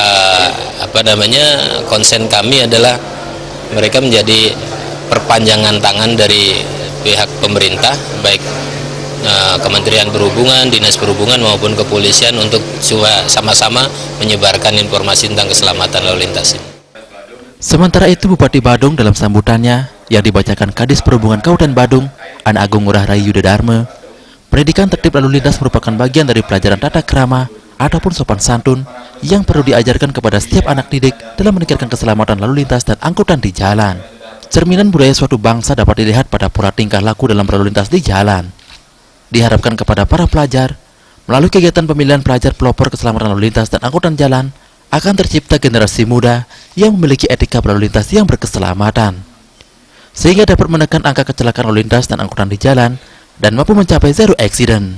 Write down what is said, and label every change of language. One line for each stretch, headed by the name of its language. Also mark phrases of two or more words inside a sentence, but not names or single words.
Indonesian: konsen kami adalah mereka menjadi perpanjangan tangan dari pihak pemerintah, baik Kementerian Perhubungan, Dinas Perhubungan maupun kepolisian untuk sama-sama menyebarkan informasi tentang keselamatan lalu lintas. Sementara itu Bupati Badung dalam sambutannya yang dibacakan Kadis Perhubungan Kabupaten Badung, An Agung Ngurah Rai Yuda Dharma, pendidikan tertib lalu lintas merupakan bagian dari pelajaran tata krama ataupun sopan santun yang perlu diajarkan kepada setiap anak didik dalam meningkatkan keselamatan lalu lintas dan angkutan di jalan. Cerminan budaya suatu bangsa dapat dilihat pada pola tingkah laku dalam berlalu lintas di jalan. Diharapkan kepada para pelajar, melalui kegiatan pemilihan pelajar pelopor keselamatan lalu lintas dan angkutan jalan, akan tercipta generasi muda yang memiliki etika berlalu lintas yang berkeselamatan, sehingga dapat menekan angka kecelakaan lalu lintas dan angkutan di jalan, dan mampu mencapai
English: zero accident.